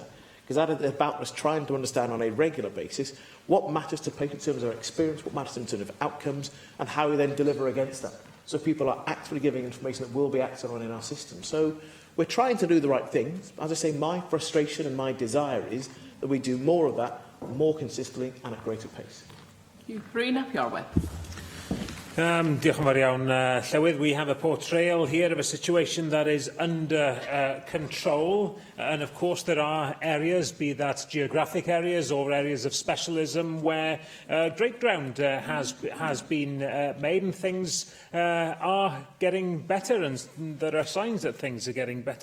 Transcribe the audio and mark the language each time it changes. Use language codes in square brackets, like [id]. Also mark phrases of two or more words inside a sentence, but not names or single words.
[en] Because that is about us trying to understand on a regular basis what matters to patients in terms of experience, what matters in terms of outcomes, and how we then deliver against that. So people are actually giving information that will be acted on in our system. So we're trying to do the right things. As I say, my frustration and my desire is that we do more of that, more consistently, and at greater pace. Brina Piorwedd. [cy] Diolch yn fawr iawn, Llywydd. [en] We have a portrayal here of a situation that is under control. And of course there are areas, be that geographic areas or areas of specialism, where great ground has been made and things are getting better, and there are signs that things are getting better.